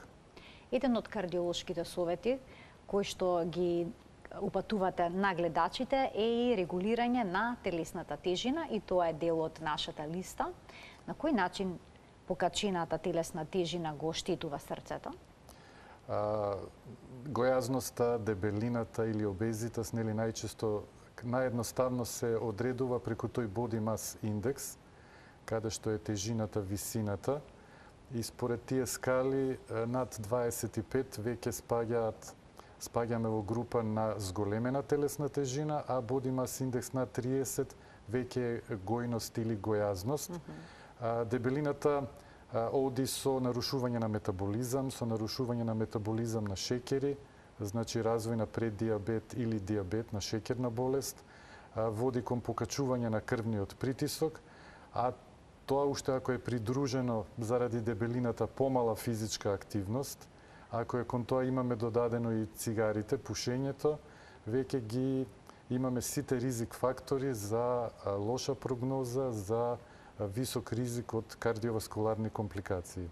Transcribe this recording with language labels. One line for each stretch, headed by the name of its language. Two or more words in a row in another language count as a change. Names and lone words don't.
Macedonian: Еден од кардиолошките совети кои што ги упатувате на гледачите е и регулирање на телесната тежина, и тоа е дел од нашата листа. На кој начин покачената телесна тежина го оштетува срцето? Гојазноста, дебелината или обезитас, нели најчесто наједноставно се одредува преку тој
English: body mass index,
Macedonian: каде што е тежината, висината, и според тие скали над 25 веќе спаѓаме во група на зголемена телесна тежина, а
English: body mass index
Macedonian: на 30 веќе е гојност или гојазност. Дебелината оди со нарушување на метаболизам, на шеќери, значи развој на преддиабет или диабет на шеќерна болест, води кон покачување на крвниот притисок, а тоа уште ако е придружено заради дебелината помала физичка активност, ако е кон тоа имаме додадено и цигарите, пушењето, веќе ги имаме сите ризик фактори за лоша прогноза, за висок ризик од кардиоваскуларни компликации.